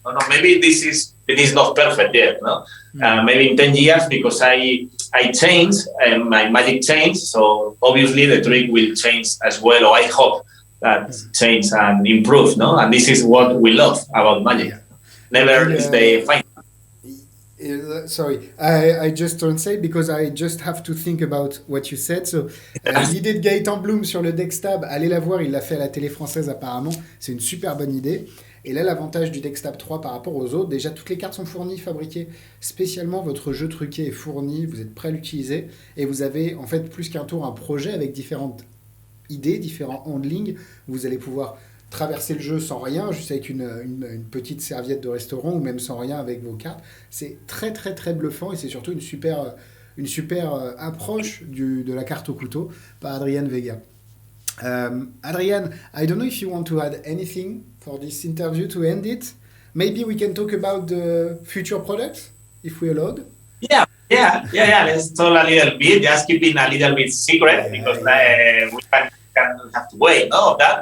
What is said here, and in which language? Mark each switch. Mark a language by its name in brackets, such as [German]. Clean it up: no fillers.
[English] No, maybe it is not perfect yet, no? Maybe in 10 years, because I change, my magic changed, so obviously the trick will change as well, or I hope that change and improve, no? And this is what we love about Magic. Yeah. Never is the final. Sorry, I just don't say because I just have to think about what you said. [French] So, l'idée de Gaëtan Bloom sur le Dextab, allez la voir, il l'a fait à la télé française apparemment. C'est une super bonne idée. Et là, l'avantage du Dextab 3 par rapport aux autres, déjà toutes les cartes sont fournies, fabriquées spécialement. Votre jeu truqué est fourni, vous êtes prêt à l'utiliser. Et vous avez en fait plus qu'un tour, un projet avec différentes idées, différents handlings. Vous allez pouvoir traverser le jeu sans rien, juste avec une petite serviette de restaurant ou même sans rien avec vos cartes. C'est très très très bluffant et c'est surtout une super approche de la carte au couteau par Adrian Vega. [English] Adrian, I don't know if you want to add anything for this interview to end it. Maybe we can talk about the future products, if we allowed. Yeah. Let's talk a little bit. Just keeping a little bit secret because we can have to wait, no, of that.